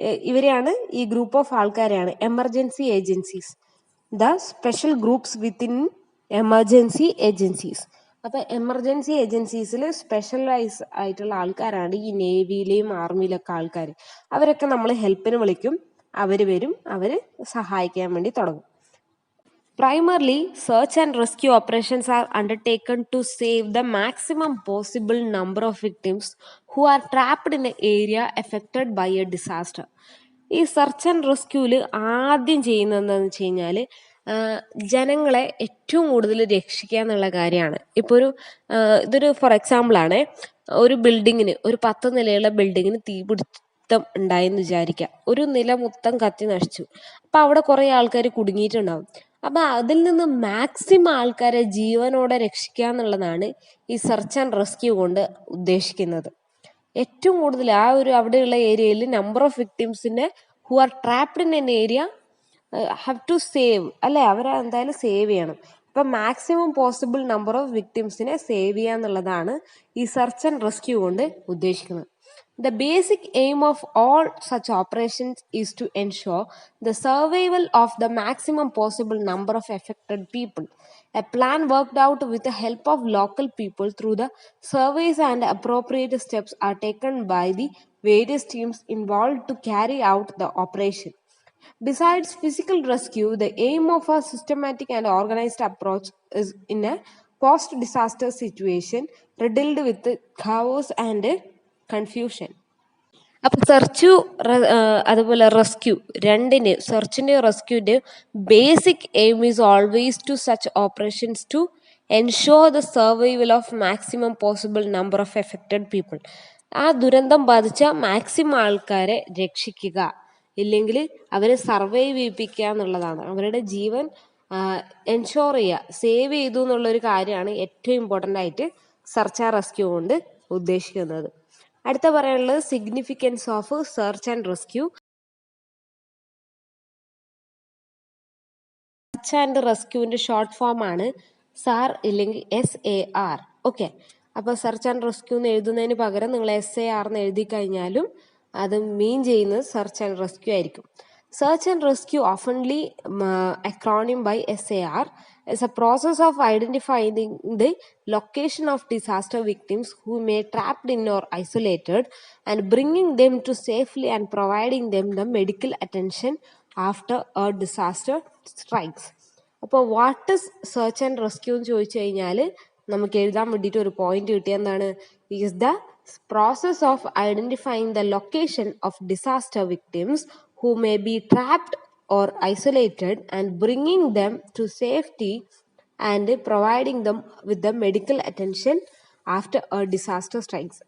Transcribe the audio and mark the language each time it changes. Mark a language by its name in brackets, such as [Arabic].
[Malayalam] ഇവരെയാണ്, ഈ group of ആൾക്കാരെയാണ് emergency agencies, [English] The special groups within emergency agencies. [Malayalam] അപ്പൊ emergency ഏജൻസീസിൽ specialise ആയിട്ടുള്ള ആൾക്കാരാണ് ഈ നേവിയിലെയും ആർമിയിലൊക്കെ ആൾക്കാർ. അവരൊക്കെ നമ്മൾ ഹെൽപ്പിന് വിളിക്കും, അവർ വരും, അവർ സഹായിക്കാൻ വേണ്ടി തുടങ്ങും. [English] Primarily, search and rescue operations are undertaken to save the maximum possible number of victims who are trapped in an area affected by a disaster. [Malayalam] ഈ സെർച്ച് ആൻഡ് റെസ്ക്യൂവിൽ ആദ്യം ചെയ്യുന്നത് എന്താണെന്ന് വെച്ച് കഴിഞ്ഞാൽ ജനങ്ങളെ ഏറ്റവും കൂടുതൽ രക്ഷിക്കുക എന്നുള്ള കാര്യമാണ്. ഇപ്പോൾ ഇതൊരു ഫോർ എക്സാമ്പിൾ ആണ്. ഒരു ബിൽഡിങ്ങിന്, ഒരു 10 നിലയുള്ള ബിൽഡിങ്ങിന് തീപിടുത്തം ഉണ്ടായെന്ന് വിചാരിക്കുക. ഒരു നില മൊത്തം കത്തി നശിച്ചു. അപ്പം അവിടെ കുറേ ആൾക്കാർ കുടുങ്ങിയിട്ടുണ്ടാവും. അപ്പം അതിൽ നിന്ന് മാക്സിമം ആൾക്കാരെ ജീവനോടെ രക്ഷിക്കുക എന്നുള്ളതാണ് ഈ സെർച്ച് ആൻഡ് റെസ്ക്യൂ കൊണ്ട് ഉദ്ദേശിക്കുന്നത്. ഏറ്റവും കൂടുതൽ അവിടെയുള്ള ഏരിയയിൽ [English] number of വിക്ടിംസിനെ who are trapped in an area have to save, [Malayalam] അല്ലെ? അവരെ എന്തായാലും സേവ് ചെയ്യണം. അപ്പം maximum possible number of വിക്ടിംസിനെ save ചെയ്യുക എന്നുള്ളതാണ് ഈ സെർച്ച് ആൻഡ് റെസ്ക്യൂ കൊണ്ട് ഉദ്ദേശിക്കുന്നത്. [English] The basic aim of all such operations is to ensure the survival of the maximum possible number of affected people. A plan worked out with the help of local people through the surveys and appropriate steps are taken by the various teams involved to carry out the operation. Besides physical rescue, the aim of a systematic and organized approach is in a post disaster situation riddled with chaos and confusion. [Malayalam] അപ്പൊ search അതുപോലെ rescue രണ്ടിന് സെർച്ചിന്റെ റെസ്ക്യൂന്റെ [English] Basic aim is always to such operations to ensure the survival of maximum possible number of affected people. [Malayalam] ആ ദുരന്തം ബാധിച്ച maximum ആൾക്കാരെ രക്ഷിക്കുക, ഇല്ലെങ്കിൽ അവരെ സർവൈവ് ചെയ്യിപ്പിക്കുക എന്നുള്ളതാണ്. അവരുടെ ജീവൻ എൻഷുർ ചെയ്യുക, സേവ് ചെയ്തു എന്നുള്ളൊരു കാര്യമാണ് ഏറ്റവും ഇമ്പോർട്ടൻ്റ് ആയിട്ട് സെർച്ച് ആൻഡ് റെസ്ക്യൂ കൊണ്ട് ഉദ്ദേശിക്കുന്നത്. അടുത്ത പറയാനുള്ളത് [English] Significance of search and rescue. [Malayalam] Search and റെസ്ക്യൂവിന്റെ short form ആണ് സാർ ഇല്ലെങ്കിൽ SAR. ഓക്കെ, അപ്പോൾ സെർച്ച് ആൻഡ് റെസ്ക്യൂ എന്ന് എഴുതുന്നതിന് പകരം നിങ്ങൾ SAR എന്ന് എഴുതി കഴിഞ്ഞാലും അത് മീൻ ചെയ്യുന്നത് സെർച്ച് ആൻഡ് റെസ്ക്യൂ ആയിരിക്കും. [English] Search and rescue, oftenly acronym by SAR, is a process of identifying the location of disaster victims who may be trapped in or isolated and bringing them to safely and providing them the medical attention after a disaster strikes. [Malayalam] അപ്പോൾ [English] what is search and rescue [Malayalam] എന്ന് ചോദിച്ചു കഴിഞ്ഞാൽ നമുക്ക് എഴുതാൻ വേണ്ടിയിട്ട് ഒരു point കിട്ടിയ എന്താണ്? [English] Is the process of identifying the location of disaster victims who may be trapped or isolated and bringing them to safety and providing them with the medical attention after a disaster strikes.